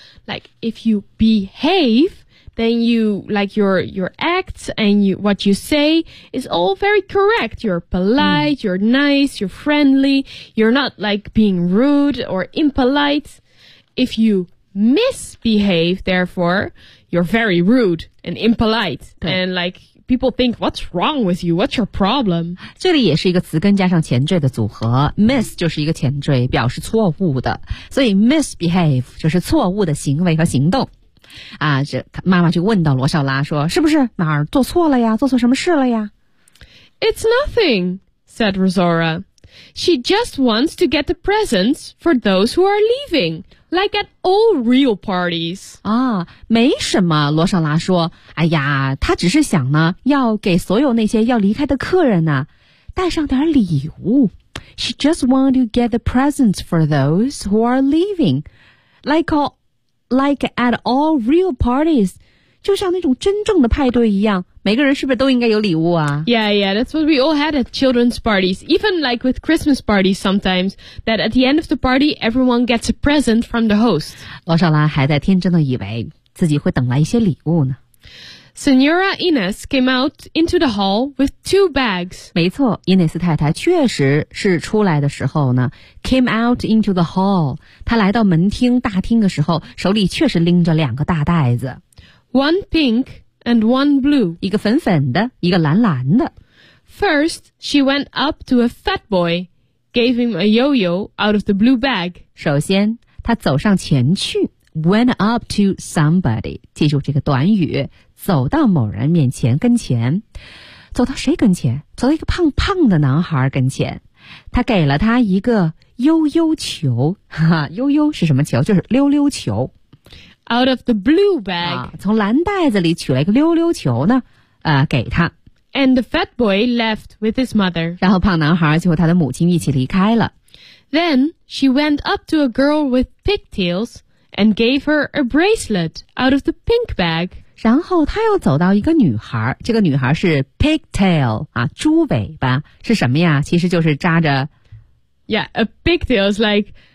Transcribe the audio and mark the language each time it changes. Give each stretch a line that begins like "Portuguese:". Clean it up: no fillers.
English: Like if you behave, then you like your acts and you, what you say is all very correct. You're polite,、you're nice, you're friendly. You're not like being rude or impolite. If youmisbehave, therefore, you're very rude and impolite. And like, people think, what's wrong with you? What's your problem?
Chinese: 这里也是一个词根加上前缀的组合。Miss 就是一个前缀，表示错误的。所以 misbehave 就是错误的行为和行动。啊，这妈妈就问到罗少拉说，是不是哪儿做错了呀？做错什么事了呀？
English: It's nothing, said Rosora. She just wants to get the presents for those who are leaving. Like at all real parties.
Chinese: 啊，没什么，罗少拉说。哎呀，他只是想呢，要给所有那些要离开的客人呢，带上点礼物。
English: She just wanted to get the presents for those who are leaving. Like at all real parties.
Chinese: 就像那种真正的派对一样，每个人是不是都应该有礼物啊？
English: Yeah, yeah, that's what we all had at children's parties. Even like with Christmas parties sometimes, that at the end of the party, everyone gets a present from the host.
Chinese: 罗少拉还在天真的以为自己会等来一些礼物呢。
English: Senora Ines came out into the hall with two bags.
Chinese: 没错，伊内斯太太确实是出来的时候呢
English: came out into the hall.
Chinese: 她来到门厅大厅的时候，手里确实拎着两个大袋子。
English: One pink... And one blue.
Chinese: 一个粉粉的，一个蓝蓝的。
English: First, she went up to a fat boy, gave him a yo-yo out of the blue bag.
Chinese: 首先，她走上前去 ,
English: went up to somebody.
Chinese: 记住这个短语，走到某人面前跟前。走到谁跟前？走到一个胖胖的男孩跟前。她给了他一个yo-yo球。yo-yo 是什么球？就是溜溜球。
English: Out of the blue bag.、
Chinese: 啊、从蓝袋子里取了一个溜溜球呢、给他。
English: And the fat boy left with his mother.
Chinese: 然后胖男孩就和他的母亲一起离开了。
English: Then she went up to a girl with pigtails and gave her a bracelet out of the pink bag.
Chinese: 然后他又走到一个女孩，这个女孩是 pigtail,、啊、猪尾巴，是什么呀？其实就是扎着。
English: Yeah, a pigtail is like...